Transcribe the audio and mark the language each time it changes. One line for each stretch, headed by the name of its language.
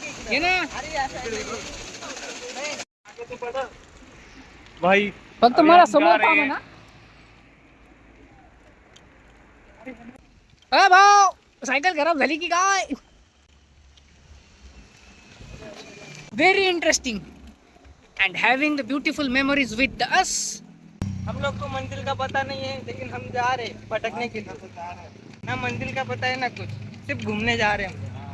Marathi: ये ना भाई फक्त मला समोर पाहा ना. अ भाऊ सायकल खराब झाली की काय.
English: Very interesting and having the beautiful memories with us.
Hindi: हम लोग को मंजिल का पता नहीं है, लेकिन हम जा रहे हैं भटकने के लिए. ना मंजिल का पता है ना कुछ, सिर्फ घूमने जा रहे हैं.